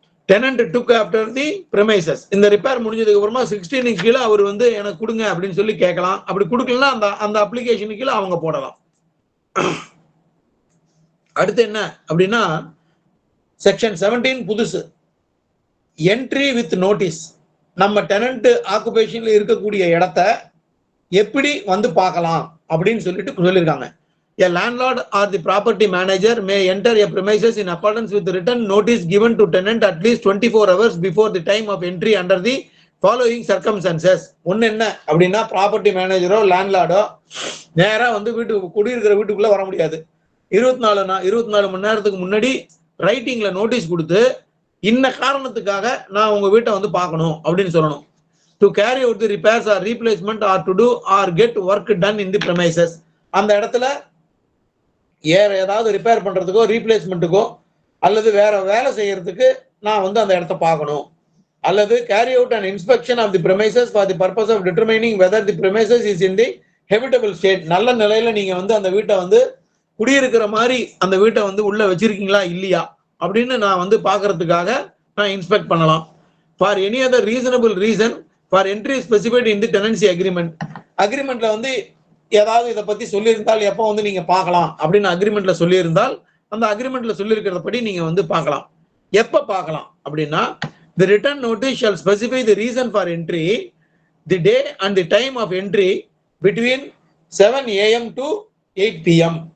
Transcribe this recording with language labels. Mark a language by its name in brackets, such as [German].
[English] tenant took after the premises. [Tamil] இந்த repair முடிஞ்சதுக்கு அப்புறமா 16 கீழே அவர் வந்து எனக்கு கொடுங்க அப்படின்னு சொல்லி கேட்கலாம். அப்படி கொடுக்கலன்னா அந்த அப்ளிகேஷனுக்கு கீழே அவங்க போடலாம். அடுத்து என்ன அப்படின்னா [English] section 17 [Tamil] புதுசு. [English] Entry with notice. [Tamil] நம்ம டெனன்ட் ஆக்குபேஷன்ல இருக்கக்கூடிய இடத்த எப்படி வந்து பார்க்கலாம் அப்படின்னு சொல்லியிருக்காங்க. [English] A landlord or the property manager may enter a premises in accordance with the written notice given to tenant at least 24 hours before the time of entry under the following circumstances. [Tamil] ஒன்னு என்ன அப்படின்னா, property மேனேஜரோ லேண்ட்லார்டோ நேரா வந்து குடியிருக்கிற வீட்டுக்குள்ள வர முடியாது. 24 மணி நேரத்துக்கு முன்னாடி ரைட்டிங்ல நோட்டீஸ் கொடுத்து, இன்ன காரணத்துக்காக நான் உங்க வீட்டை வந்து பார்க்கணும் அப்படின்னு சொல்லணும். [English] To carry out the repairs or replacement or to do or get work done in the premises. [Tamil] அந்த இடத்துல ஏதாவது ரிப்பேர் பண்றதுக்கோ ரீப்ளேஸ்மெண்ட்டுக்கோ அல்லது வேற வேலை செய்யறதுக்கு நான் வந்து அந்த இடத்த பார்க்கணும். அல்லது [English] carry out an inspection of the premises for the purpose of determining whether the premises is in the habitable state. [Tamil] நல்ல நிலையில நீங்க வந்து அந்த வீட்டை வந்து குடியிருக்கிற மாதிரி அந்த வீட்டை வந்து உள்ள வச்சிருக்கீங்களா இல்லையா அப்படின்னு நான் வந்து பார்க்கறதுக்காக நான் இன்ஸ்பெக்ட் பண்ணலாம். [English] For any other reasonable reason for entry specified in the tenancy agreement. [Tamil] அக்ரிமெண்ட்ல வந்து ஏதாவது இதை பத்தி சொல்லியிருந்தால் எப்போ வந்து நீங்க பார்க்கலாம் அப்படின்னு அக்ரிமெண்ட்ல சொல்லியிருந்தால் அந்த அக்ரிமெண்ட்ல சொல்லியிருக்கிறத படி நீங்க வந்து பார்க்கலாம். எப்ப பார்க்கலாம் அப்படின்னா, [English] the written notice shall specify the reason for entry, the day and the time of entry between 7 AM to 8 PM.